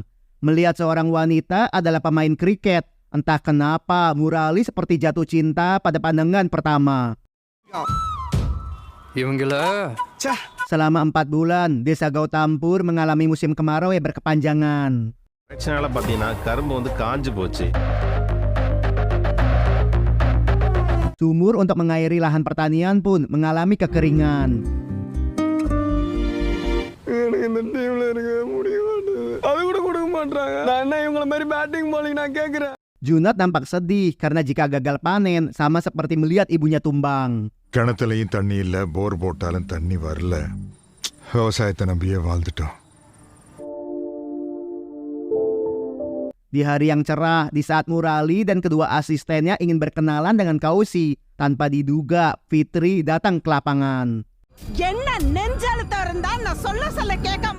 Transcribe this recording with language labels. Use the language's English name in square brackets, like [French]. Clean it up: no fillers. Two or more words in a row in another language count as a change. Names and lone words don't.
[Indonesian] Melihat seorang wanita adalah pemain kriket, entah kenapa Murali seperti jatuh cinta pada pandangan pertama. [Tamil] இவங்கள [Indonesian] Selama 4 bulan, Desa Gaun Tampur mengalami musim kemarau yang berkepanjangan. [Tamil] பிரச்சனையால பாத்தீங்கன்னா கரும்பு வந்து காஞ்சு போச்சு. [Indonesian] Sumur untuk mengairi lahan pertanian pun mengalami kekeringan. [Tamil] எனக்கு இந்த டீம்ல இருக்க முடிய மாட்டேங்குது. அது கூட கொடுக்க மாட்டாங்க. நான் என்ன இவங்கள மாதிரி [English] batting bowling [Tamil] நான் கேக்குறேன். [Indonesian] Junad nampak sedih karena jika gagal panen sama seperti melihat ibunya tumbang. [Tamil] கிணத்துலயும் தண்ணி இல்ல, போர் போட்டாலும் தண்ணி வரல. விவசாயத்தை நம்பியே வாழ்ந்துட்டோம். [Indonesian] Di hari yang cerah, di saat Murali dan kedua asistennya ingin berkenalan dengan Kausi, tanpa diduga Fitri datang ke lapangan. [Tamil] என்ன நெஞ்செழுத்தம் இருந்தா நான் சொல்ல கேட்காம.